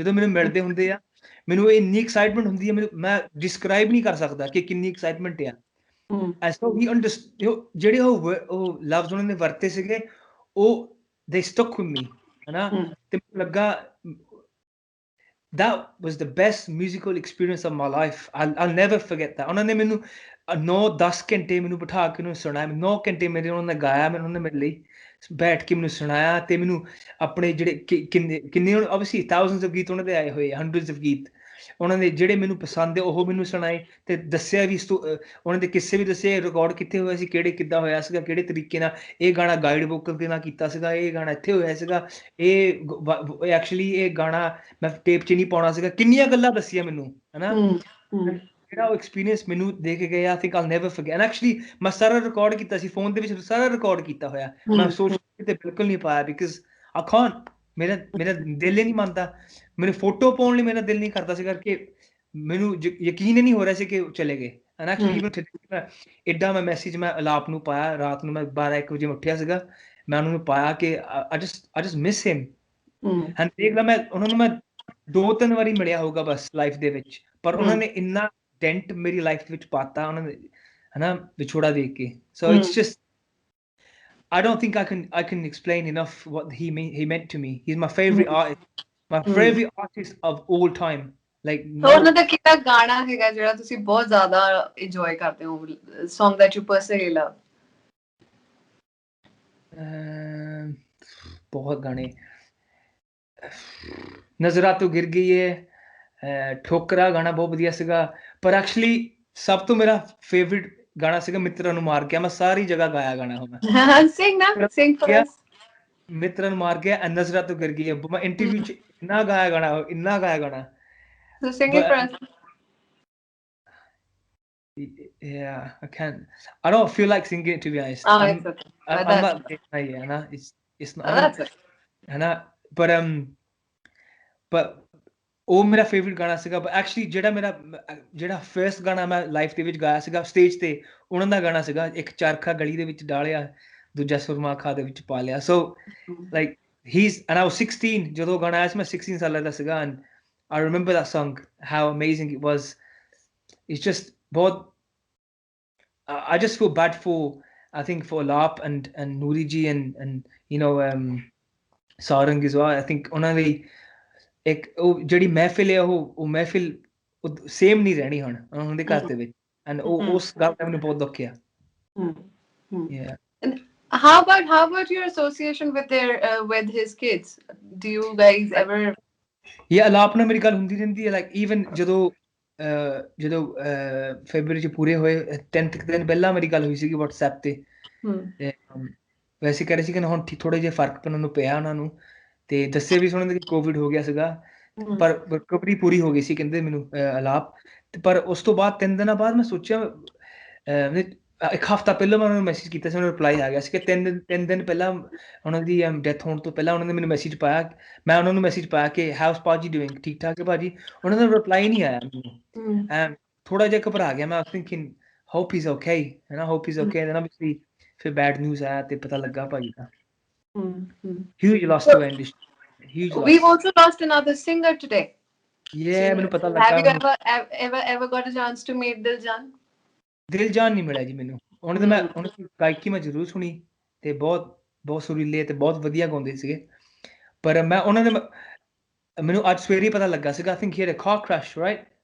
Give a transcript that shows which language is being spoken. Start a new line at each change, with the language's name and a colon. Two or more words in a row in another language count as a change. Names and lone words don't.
Punjabi: ਜਦੋਂ ਮੈਨੂੰ ਮਿਲਦੇ ਹੁੰਦੇ ਆ ਮੈਨੂੰ ਇੰਨੀ ਐਕਸਾਈਟਮੈਂਟ ਹੁੰਦੀ ਹੈ, ਮੈਂ ਡਿਸਕ੍ਰਾਈਬ ਨਹੀਂ ਕਰ ਸਕਦਾ ਕਿ ਕਿੰਨੀ ਐਕਸਾਈਟਮੈਂਟ ਆ. ਐਸੋ ਹੀ ਜਿਹੜੇ ਉਹ ਲਫ਼ਜ਼ ਉਹਨਾਂ ਨੇ ਵਰਤੇ ਸੀਗੇ ਉਹ
English: they stuck with me
Punjabi: ਹਨਾ. ਤੇ ਮੈਨੂੰ ਲੱਗਾ
English: that was the best musical experience of my life. I'll never forget that.
Punjabi: ਉਹਨਾਂ ਨੇ ਮੈਨੂੰ 9-10 ਘੰਟੇ ਮੈਨੂੰ ਬਿਠਾ ਕੇ ਉਹਨੂੰ ਸੁਣਾਇਆ, 9 ਘੰਟੇ ਉਹਨਾਂ ਨੇ ਗਾਇਆ, ਉਹਨਾਂ ਨੇ ਮੇਰੇ ਲਈ ਬੈਠ ਕੇ ਮੈਨੂੰ ਸੁਣਾਇਆ ਤੇ ਮੈਨੂੰ ਆਪਣੇ ਜਿਹੜੇ ਕਿੰਨੇ
English: obviously thousands of
Punjabi: ਗੀਤ ਉਹਨਾਂ ਦੇ ਆਏ ਹੋਏ,
English: hundreds of
Punjabi: ਗੀਤ ਉਹਨਾਂ ਦੇ ਜਿਹੜੇ ਮੈਨੂੰ ਪਸੰਦ ਹੈ ਉਹ ਮੈਨੂੰ ਸੁਣਾਏ ਤੇ ਦੱਸਿਆ ਵੀ ਉਹਨਾਂ ਦੇ ਕਿੱਸੇ ਵੀ ਦੱਸੇ, ਰਿਕਾਰਡ ਕਿੱਥੇ ਹੋਇਆ ਸੀ, ਕਿੱਦਾਂ ਹੋਇਆ ਸੀਗਾ, ਕਿਹੜੇ ਤਰੀਕੇ ਨਾਲ ਇਹ ਗਾਣਾ ਗਾਈਡ ਵੋਕਲ ਦੇ ਨਾਲ ਕੀਤਾ ਸੀਗਾ, ਇਹ ਗਾਣਾ ਇੱਥੇ ਹੋਇਆ ਸੀਗਾ, ਇਹ ਐਕਚੁਅਲੀ ਇਹ ਗਾਣਾ ਮੈਂ ਟੇਪ 'ਚ ਨਹੀਂ ਪਾਉਣਾ ਸੀਗਾ, ਕਿੰਨੀਆਂ ਗੱਲਾਂ ਦੱਸੀਆਂ ਮੈਨੂੰ ਹਨਾ. ਜਿਹੜਾ ਉਹ ਐਕਸਪੀਰੀਅੰਸ ਮੈਨੂੰ ਦੇ ਕੇ ਗਏ,
English: I think I'll never forget. And actually
Punjabi: ਮੈਂ ਸਾਰਾ ਰਿਕਾਰਡ ਕੀਤਾ ਸੀ ਫੋਨ ਦੇ ਵਿੱਚ, ਸਾਰਾ ਰਿਕਾਰਡ ਕੀਤਾ ਹੋਇਆ, ਮੈਂ ਸੋਸ਼ਲ ਮੀਡੀਆ ਤੇ ਬਿਲਕੁਲ ਨਹੀਂ ਪਾਇਆ
English: because I can't.
Punjabi: ਮੇਰਾ ਦਿਲ ਹੀ ਨਹੀਂ ਮੰਨਦਾ, ਮੈਨੂੰ ਫੋਟੋ ਪਾਉਣ ਲਈ ਮੇਰਾ ਦਿਲ ਨਹੀਂ ਕਰਦਾ ਸੀ ਕਰਕੇ ਮੈਨੂੰ ਯਕੀਨ ਹੀ ਨਹੀਂ ਹੋ ਰਿਹਾ ਸੀ ਕਿ ਚਲੇ ਗਏ.
English: and actually
Punjabi: ਏਡਾ ਮੈਂ ਮੈਸੇਜ ਮੈਂ ਅਲਾਪ ਨੂੰ ਪਾਇਆ ਰਾਤ ਨੂੰ, ਮੈਂ 12-1 ਵਜੇ ਉੱਠਿਆ ਸੀਗਾ, ਮੈਂ ਉਹਨਾਂ ਨੂੰ ਪਾਇਆ ਕਿ
English: I just miss him.
Punjabi: ਐਂਡ ਦੇਖ ਲਾ ਮੈਂ ਉਹਨਾਂ ਨੂੰ ਮੈਂ 2-3 ਵਾਰੀ ਮਿਲਿਆ ਹੋਊਗਾ ਬਸ ਲਾਈਫ ਦੇ ਵਿੱਚ, ਪਰ ਉਹਨਾਂ ਨੇ ਇੰਨਾ ਡੈਂਟ ਮੇਰੀ ਲਾਈਫ ਦੇ ਵਿੱਚ ਪਾਤਾ ਉਹਨਾਂ ਨੇ ਹਨਾ ਵਿਛੋੜਾ ਦੇਖ ਕੇ.
English: so it's just I don't think I can explain enough what he meant to me. He's my favorite artist, my favorite artist of all time. Like
Punjabi: ਉਹਨਾਂ ਦਾ ਕਿਹੜਾ ਗਾਣਾ ਹੈਗਾ ਜਿਹੜਾ ਤੁਸੀਂ ਬਹੁਤ ਜ਼ਿਆਦਾ enjoy ਕਰਦੇ ਹੋ,
English: song that you personally love?
Punjabi: ਬਹੁਤ ਗਾਣੇ, ਨਜ਼ਰਾਂ ਤੋਂ ਗਿਰ ਗਈ ਹੈ, ਠੋਕਰਾ ਗਾਣਾ ਬਹੁਤ ਵਧੀਆ ਸੀਗਾ, ਪਰ ਐਕਚੁਅਲੀ ਸਭ ਤੋਂ ਮੇਰਾ ਫੇਵਰਿਟ ਗਾਣਾ ਸੀਗਾ ਮਿੱਤਰਾਂ ਨੂੰ ਮਾਰ ਗਿਆ. ਮੈਂ ਸਾਰੀ ਜਗ੍ਹਾ ਗਾਇਆ ਗਾਣਾ ਉਹ ਮੈਂ
English: sing for us.
Punjabi: ਮਿੱਤਰਾਂ ਨੂੰ ਮਾਰ ਗਿਆ, ਨਜ਼ਰਾਂ ਤੋਂ ਗਿਰ ਗਈ ਹੈ, ਮੈਂ ਇੰਟਰਵਿਊ 'ਚ ਇੰਨਾ ਗਾਇਆ ਗਾਣਾ, ਇੰਨਾ ਗਾਇਆ ਗਾਣਾ.
English: So sing it for us. Yeah, I can't. I don't feel like singing it, to be honest. Oh, it's okay. But I'm that's not. Yeah, no, it's not. I don't. that's okay. But but
Punjabi: ਉਹ ਮੇਰਾ ਫੇਵਰਿਟ ਗਾਣਾ ਸੀਗਾ।
English: but actually
Punjabi: ਜਿਹੜਾ ਫਰਸਟ ਗਾਣਾ ਮੈਂ ਲਾਈਫ ਦੇ ਵਿੱਚ ਗਾਇਆ ਸੀਗਾ ਸਟੇਜ ਤੇ, ਉਹਨਾਂ ਦਾ ਗਾਣਾ ਸੀਗਾ, ਇੱਕ ਚਰਖਾ ਗਲੀ ਦੇ ਵਿੱਚ ਡਾਲਿਆ, ਦੂਜਾ ਸੁਰਮਾ ਖਾਂ ਦੇ ਵਿੱਚ ਪਾ ਲਿਆ।
English: So like and I was
Punjabi: 16 ਜਦੋਂ ਗਾਣਾ ਆਇਆ ਸੀ, ਮੈਂ 16 ਸਾਲਾਂ ਦਾ ਸੀਗਾ,
English: and I remember that song, how amazing it was. It's just ਬਹੁਤ I just feel bad for, I think, for Alap and Noori ji and you know Sarang as well. I think
Punjabi: ਉਹਨਾਂ ਦੀ ਇੱਕ ਉਹ ਜਿਹੜੀ ਮਹਿਫਿਲ ਹੈ, ਉਹ ਮਹਿਫਿਲ ਸੇਮ ਨਹੀਂ ਰਹਿਣੀ ਹੁਣ ਉਹਨਾਂ ਦੇ ਘਰ ਦੇ ਵਿੱਚ, ਐਂਡ ਉਸ ਗੱਲ ਦਾ ਮੈਨੂੰ ਬਹੁਤ ਦੁੱਖ ਆ।
English: Yeah. And how about your association with with his kids? Do you guys ever? Yeah,
Punjabi: Alap ਨਾਲ ਮੇਰੀ ਗੱਲ ਹੁੰਦੀ ਰਹਿੰਦੀ ਹੈ,
English: like even
Punjabi: ਜਦੋਂ ਫੈਬਰਵਰੀ 'ਚ ਪੂਰੇ ਹੋਏ 10 ਦਿਨ ਪਹਿਲਾਂ ਮੇਰੀ ਗੱਲ ਹੋਈ ਸੀਗੀ WhatsApp ਤੇ। ਵੈਸੇ ਕਹਿ ਰਹੇ ਸੀ ਕਿ ਹੁਣ ਥੋੜੇ ਜਿਹੇ ਫਰਕ ਉਹਨਾਂ ਨੂੰ ਪਿਆ, ਉਹਨਾਂ ਨੂੰ ਤੇ ਦੱਸਿਆ ਵੀ ਉਹਨਾਂ ਦੇ ਕੋਵਿਡ ਹੋ ਗਿਆ ਸੀਗਾ, ਪਰ ਰਿਕਵਰੀ ਪੂਰੀ ਹੋ ਗਈ ਸੀ ਕਹਿੰਦੇ ਮੈਨੂੰ ਆਲਾਪ। ਪਰ ਉਸ ਤੋਂ ਬਾਅਦ 3 ਦਿਨਾਂ ਬਾਅਦ ਮੈਂ ਸੋਚਿਆ, ਇੱਕ ਹਫ਼ਤਾ ਪਹਿਲਾਂ ਮੈਂ ਉਹਨਾਂ ਨੂੰ ਮੈਸੇਜ ਕੀਤਾ ਸੀ, ਉਹਨਾਂ ਨੂੰ ਰਿਪਲਾਈ ਆ ਗਿਆ ਸੀ ਕਿ 3 ਦਿਨ ਪਹਿਲਾਂ ਉਹਨਾਂ ਦੀ ਡੈਥ ਹੋਣ ਤੋਂ ਪਹਿਲਾਂ ਉਹਨਾਂ ਨੇ ਮੈਨੂੰ ਮੈਸੇਜ ਪਾਇਆ। ਮੈਂ ਉਹਨਾਂ ਨੂੰ ਮੈਸੇਜ ਪਾਇਆ ਕਿ ਹਾਊਸ ਭਾਜੀ ਡੂਇੰਗ, ਠੀਕ ਠਾਕ ਹੈ ਭਾਜੀ? ਉਹਨਾਂ ਦਾ ਰਿਪਲਾਈ ਨਹੀਂ ਆਇਆ ਮੈਨੂੰ। ਥੋੜਾ ਜਿਹਾ ਘਬਰਾ ਗਿਆ ਮੈਂ,
English: thinking hope is okay,
Punjabi: ਹੈ ਨਾ,
English: hope is okay. then obviously
Punjabi: ਫਿਰ
English: bad news
Punjabi: ਆਇਆ ਤੇ ਪਤਾ ਲੱਗਾ ਭਾਜੀ ਦਾ।
English: Huge loss to our industry. Huge loss. We've also lost another singer today. Yeah,
Punjabi: ਮੈਨੂੰ ਪਤਾ ਲੱਗਾ।
English: Have you ever got a chance to meet Diljan?
Punjabi: ਦਿਲਜਾਨ ਨਹੀਂ ਮਿਲਿਆ ਜੀ ਮੈਨੂੰ। ਉਹਨਾਂ ਦੀ ਗਾਇਕੀ ਮੈਂ ਜ਼ਰੂਰ ਸੁਣੀ ਤੇ ਬਹੁਤ ਸੁਰੀਲੇ ਤੇ ਬਹੁਤ ਵਧੀਆ ਗਾਉਂਦੇ ਸੀਗੇ, ਪਰ ਮੈਂ ਉਹਨਾਂ ਦੇ ਮੈਨੂੰ ਅੱਜ ਸਵੇਰੇ ਪਤਾ ਲੱਗਾ ਸੀਗਾ।
English: I think he had a car crash, right?